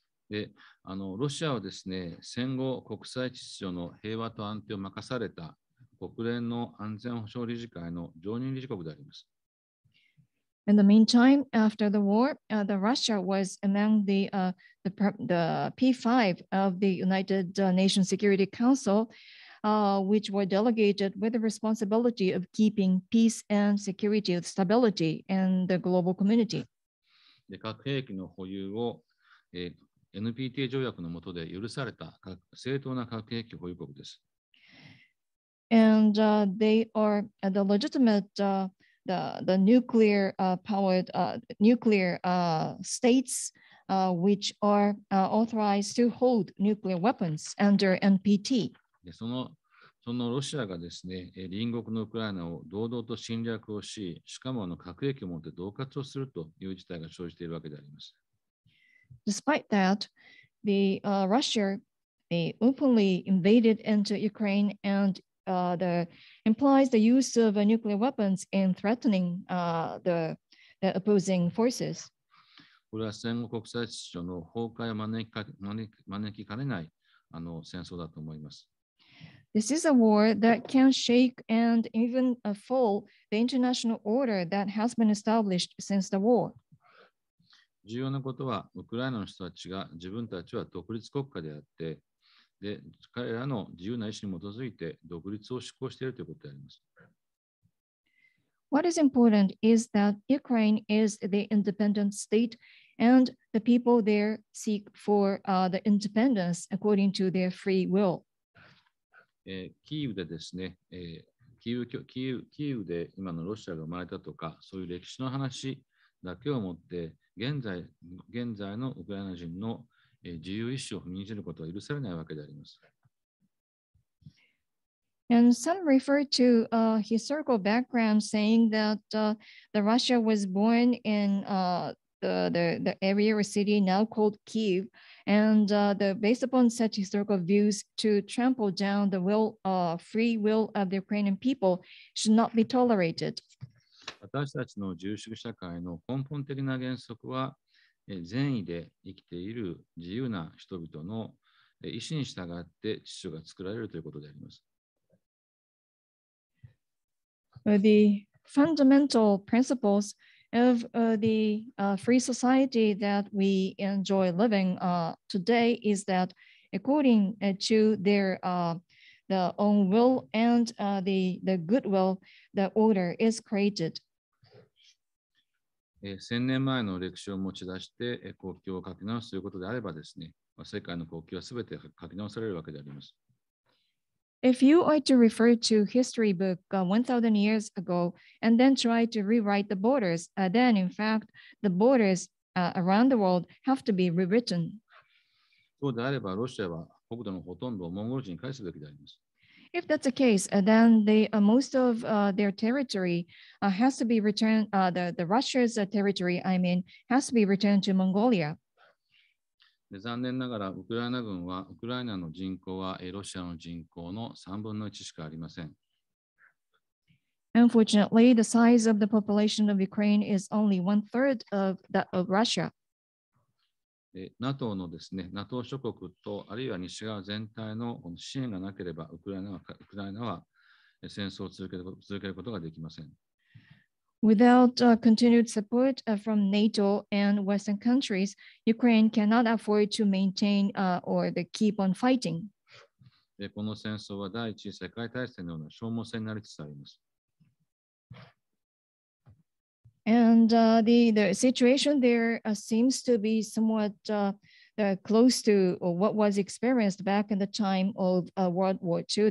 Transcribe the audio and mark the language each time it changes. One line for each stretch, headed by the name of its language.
Japanese: でロシアはですね、戦後国際秩序の平和と安定を任された国連の安全保障理事会の常任理事国であります。
English: In the meantime, after the war, the Russia was among the P5 of the United Nations Security Council, which were delegated with the responsibility of keeping peace and security and stability in the global community.
Japanese: で核兵器の保有を、NPT 条約の下で許された正当な核兵器保有国です。
English: And they are the legitimate the nuclear powered nuclear states which are authorized to hold nuclear weapons under NPT.
Japanese: でそのロシアがですね、隣国のウクライナを堂々と侵略をし、しかも核兵器を持って恫喝をするという事態が生じているわけであります。
English: Despite that, the Russia openly invaded into Ukraine and implies the use of nuclear weapons in threatening the opposing forces.
Japanese: これは戦後国際秩序の崩壊を招きかねない戦争だと思います。
English: This is a war that can shake and even fall the international order that has been established since the war.
Japanese: 重要なことは、ウクライナの人たちが自分たちは独立国家であって、で彼らの自由な意思に基づいて独立を施行しているということであります。
English: What is important is that Ukraine is the independent state and the people there seek for the independence according to their free will.
Japanese: キーウでですね、キーウで今のロシアが生まれたとか、そういう歴史の話だけをもって、現在のウクライナ人の自由意志を踏みにじることは許されないわけであります。
English: And some refer to historical background, saying that the Russia was born in the area or city now called Kyiv, and based upon such historical views, to trample down the free will of the Ukrainian people should not be tolerated.
Japanese: 私たちの自由主義社会の根本的な原則は、善意で生きている自由な人々の意思に従って秩序が作られるということであります。
English: The fundamental principles of the free society that we enjoy living today is that according to their own will and the goodwill, the order is created.
Japanese: 1000年前の歴史を持ち出して国境を書き直すということであればですね、世界の国境はすべて書き直されるわけであります。
English: If you are to refer to history book 1000 years ago and then try to rewrite the borders, then in fact the borders around the world have to be rewritten.
Japanese: そうであればロシアは国土のほとんどをモンゴル人に返すべきであります。
English: If that's the case, then most of their territory has to be returned. The Russia's territory, I mean, has to be returned to Mongolia.
Japanese: 残念ながらウクライナ軍はウクライナの人口はロシアの人口の3分の1しかありません。
English: Unfortunately, the size of the population of Ukraine is only 1/3 of that of Russia.
Japanese: NATO のですね、NATO 諸国とあるいは西側全体の支援がなければウクライナは戦争を続けることができません。
English: Without continued support from NATO and Western countries, Ukraine cannot afford to maintain or keep on fighting.
Japanese: この戦争は第一次世界大戦のような消耗戦になりつつあります。
English: And the situation there seems to be somewhat close to what was experienced back in the time of World War II.